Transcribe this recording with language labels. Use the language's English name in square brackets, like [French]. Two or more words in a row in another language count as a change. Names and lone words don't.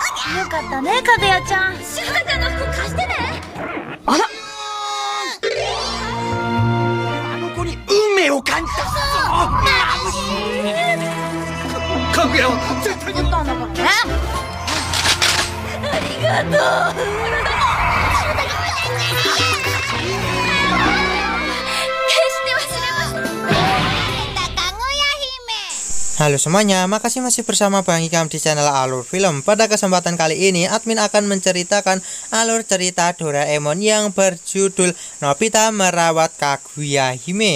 [Japanese] よかったね、かぐやちゃん。しずかちゃんの服貸してね。あら、あの子に運命を感じた。かぐやは絶対に取ったんだからね。ありがとう。 [Indonesian] Halo semuanya, makasih masih bersama Bang Hikam di channel Alur Film. Pada kesempatan kali ini, admin akan menceritakan alur cerita Doraemon yang berjudul Nobita Merawat Kaguya Hime.